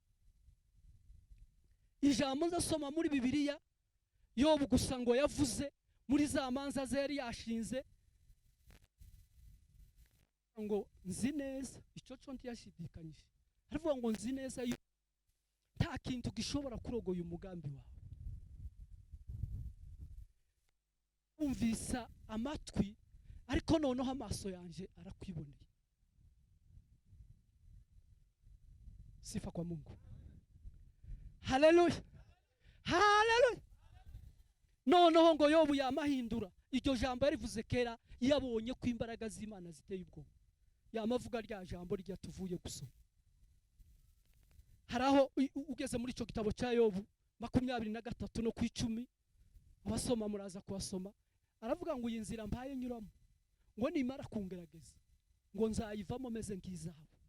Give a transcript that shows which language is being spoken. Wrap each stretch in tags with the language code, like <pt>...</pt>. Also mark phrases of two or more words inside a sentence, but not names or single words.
<rw>Ijambo ndasoma muri Bibiliya Yobu gusa ngo yavuze muri za manza ze yari yashinze ngo nzi neza, icyo cyo ntiyashidikanyije, aravuga ngo nzi neza nta kintu gishobora kurogoya umugambi wawe. Umvisa amatwi, ariko noneho amaso yanje arakwiboneye.</rw> <sw>Sifa kwa Mungu. Haleluya, haleluya.</sw> <rw>Noneho ngo Yobu yamahindura iryo jambo yarivuze kera, yabonye ko imbaraga z'Imana ziteye ubwoba. yamavuga rya jambo rya tuvuye gusoma. Haraho ugeze muri ico gitabo cya Yobu 23 no ku 10, abasoma muraza kuhasoma, aravuga ngo iyi nzira mbaye nyuramo ngo nimara kungerageza ngo nzayivamo meze nk'izahabu.</rw>